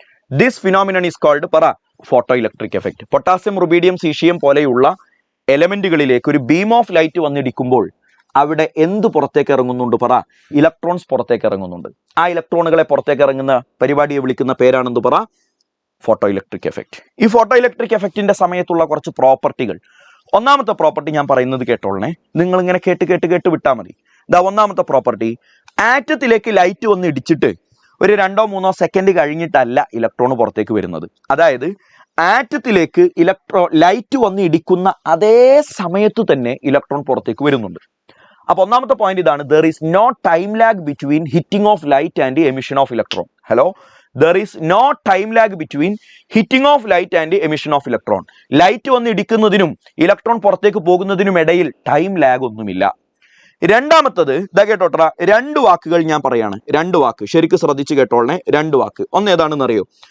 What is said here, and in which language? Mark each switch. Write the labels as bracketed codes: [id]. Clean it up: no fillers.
[en] This phenomenon is called photoelectric effect. [ml] Potassium, rubidium, caesium പോലെയുള്ള എലമെന്റുകളിലേക്ക് ഒരു beam of light വന്നിടിക്കുമ്പോൾ അവിടെ എന്ത് പുറത്തേക്ക് ഇറങ്ങുന്നുണ്ട്? ഇലക്ട്രോൺസ് പുറത്തേക്ക് ഇറങ്ങുന്നുണ്ട്. ആ ഇലക്ട്രോണുകളെ പുറത്തേക്ക് ഇറങ്ങുന്ന പരിപാടിയെ വിളിക്കുന്ന പേരാണെന്ന് ഫോട്ടോ ഇലക്ട്രിക് എഫക്റ്റ്. ഈ ഫോട്ടോ ഇലക്ട്രിക് എഫക്റ്റിന്റെ സമയത്തുള്ള കുറച്ച് പ്രോപ്പർട്ടികൾ. ഒന്നാമത്തെ പ്രോപ്പർട്ടി ഞാൻ പറയുന്നത് കേട്ടോളണേ, നിങ്ങൾ ഇങ്ങനെ കേട്ട് വിട്ടാൽ മതി. ഒന്നാമത്തെ പ്രോപ്പർട്ടി, ആറ്റത്തിലേക്ക് ലൈറ്റ് വന്ന് ഇടിച്ചിട്ട് ഒരു 2-3 സെക്കൻഡ് കഴിഞ്ഞിട്ടല്ല ഇലക്ട്രോൺ പുറത്തേക്ക് വരുന്നത്. അതായത് ആറ്റത്തിലേക്ക് ലൈറ്റ് വന്ന് ഇടിക്കുന്ന അതേ സമയത്ത് തന്നെ ഇലക്ട്രോൺ പുറത്തേക്ക് വരുന്നുണ്ട്. അപ്പൊ ഒന്നാമത്തെ പോയിന്റ് ഇതാണ്, [en] There is no time lag between hitting of light and emission of electron. there is no time lag between hitting of light and emission of electron. [ml] Light വന്ന് ഇടിക്കുന്നതിനും ഇലക്ട്രോൺ പുറത്തേക്ക് പോകുന്നതിനും ഇടയിൽ ടൈം ലാഗ് ഒന്നുമില്ല. രണ്ടാമത്തത് കേട്ടോട്ടെ, 2 വാക്കുകൾ ഞാൻ പറയാണ്. 2 വാക്ക് ശരിക്കും ശ്രദ്ധിച്ച് കേട്ടോളണേ. 2 വാക്ക്. ഒന്ന് ഏതാണെന്ന് അറിയോ?